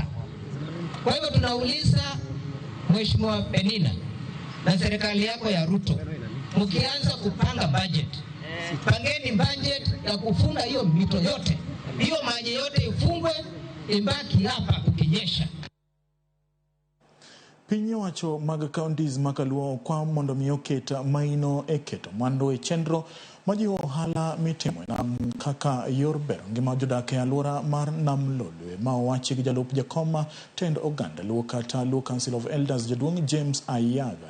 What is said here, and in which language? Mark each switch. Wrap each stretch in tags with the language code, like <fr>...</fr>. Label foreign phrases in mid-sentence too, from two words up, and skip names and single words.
<sw>Kwa hivyo tunauliza Mheshimiwa Penina na serikali yako ya Ruto, mkianza kupanga budget, pangeni budget ya kufunga hiyo mito yote. Hiyo maji yote ifungwe, ibaki hapa ukinyesha.</sw> <luo>Piny owacho mag counties makaluo kwa mondo mi oketa maino eketo mwandu e chenro majiwo ohala mitimo na kaka yor bero ngima jodak e alwora mar Nam Lolwe ma owachi gi jalup jakoma tend oganda luo kata luo Council of Elders jaduong' James Ayaga.</luo>